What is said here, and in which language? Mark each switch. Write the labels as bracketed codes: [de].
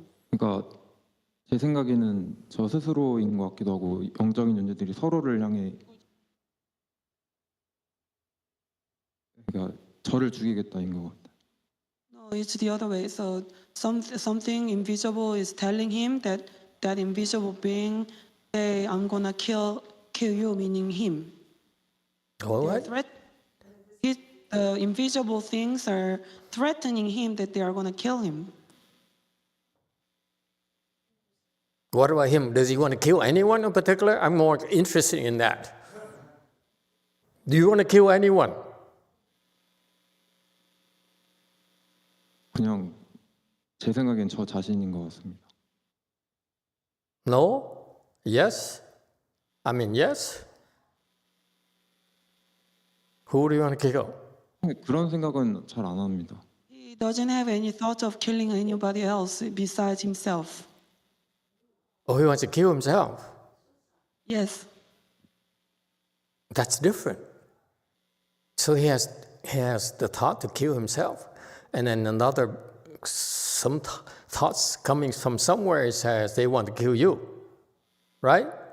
[ko] 그러니까 제 생각에는 저 스스로인 것 같기도 하고 영적인 존재들이 서로를 향해 그러니까 저를 죽이겠다인 것 같아요. [en] No, it's the other way. So something invisible is telling him that invisible being, hey, I'm gonna kill you, meaning him. What? The invisible things are threatening him that they are gonna kill him. What about him? Does he want to kill anyone in particular? I'm more interested in that. Do you want to kill anyone? [ko] 그냥 제 생각엔 저 자신인 것 같습니다. [en] No? Yes? I mean, yes? Who do you want to kill? [ko] 그런 생각은 잘 안 합니다. [en] He doesn't have any thoughts of killing anybody else besides himself. Oh, he wants to kill himself. Yes. That's different. So he has the thought to kill himself, and then some thoughts coming from somewhere says they want to kill you, right?